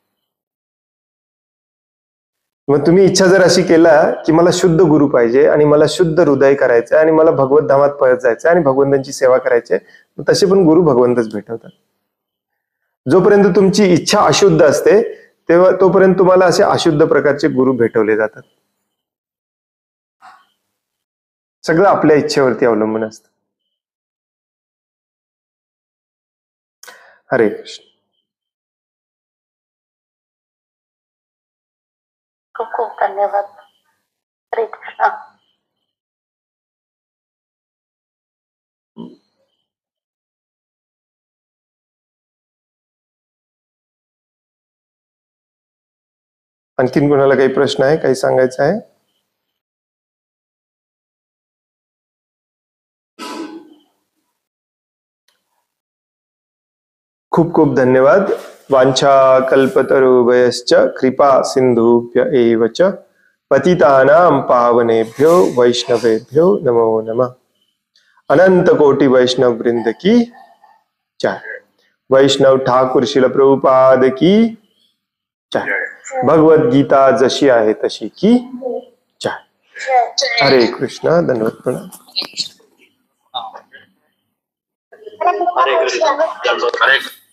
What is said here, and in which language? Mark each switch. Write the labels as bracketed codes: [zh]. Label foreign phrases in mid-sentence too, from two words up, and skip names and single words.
[mr] मग तुम्ही इच्छा जर अशी केला की मला शुद्ध गुरु पाहिजे आणि मला शुद्ध हृदय करायचं आणि मला भगवत धामात परत जायचं आणि भगवंतांची सेवा करायची, तसे पण गुरु भगवंतच भेटवतात. जोपर्यंत तुमची इच्छा अशुद्ध असते तेव्हा तोपर्यंत तुम्हाला असे अशुद्ध प्रकारचे गुरु भेटवले जातात. सगळं आपल्या इच्छेवरती अवलंबून असतं. हरे कृष्ण. खूप खूप धन्यवाद. हरे कृष्ण. आणखीन कोणाला काही प्रश्न आहे, काही सांगायचं आहे? खूप खूप धन्यवाद. [sa] वांछा कल्पतरुभयश्च कृपा सिंधुभ्य एव च पतितानां पावनेभ्यो वैष्णवेभ्यो नमो नमः. [hi] अनंत कोटि वैष्णव वृंद की जय. वैष्णव ठाकुर शिल प्रभुपाद की जय. [mr] भगवत गीता जशी आहे तशी [hi] की जय. [mr] हरे कृष्ण. धन्यवाद. प्रणाम. हरे कृष्ण.